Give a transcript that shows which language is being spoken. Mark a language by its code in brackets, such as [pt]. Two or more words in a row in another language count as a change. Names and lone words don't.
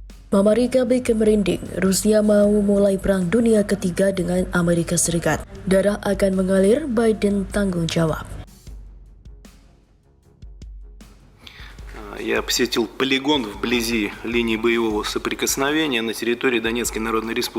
[id] Amerika bikin merinding, Rusia mau mulai perang dunia ketiga dengan Amerika Serikat. Darah akan mengalir, Biden tanggung jawab. [ru] Я посетил полигон вблизи линии боевого соприкосновения на территории Донецкой Народной Республики.